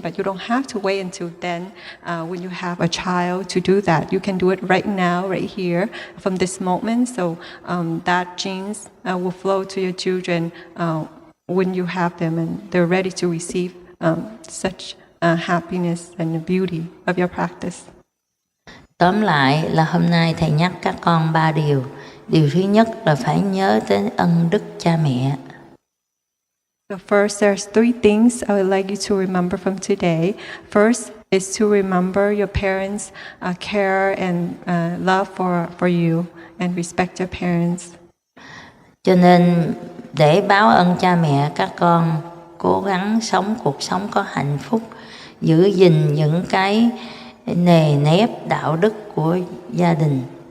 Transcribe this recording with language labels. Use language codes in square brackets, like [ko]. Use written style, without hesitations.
[en] But you don't have to wait until then when you have a child to do that. You can do it right now, right here, from this moment. So that genes will flow to your children when you have them and they're ready to receive such happiness and beauty of your practice. [vi] Tóm lại là hôm nay thầy nhắc các con 3 điều. Điều thứ nhất là phải nhớ đến ân đức cha mẹ. [en] So first, there's 3 things I would like you to remember from today. First is to remember your parents' care and love for you and respect your parents. [vi] Cho nên để báo ơn cha mẹ, các con cố gắng sống cuộc sống có hạnh phúc, giữ gìn những cái nề nếp đạo đức của gia đình.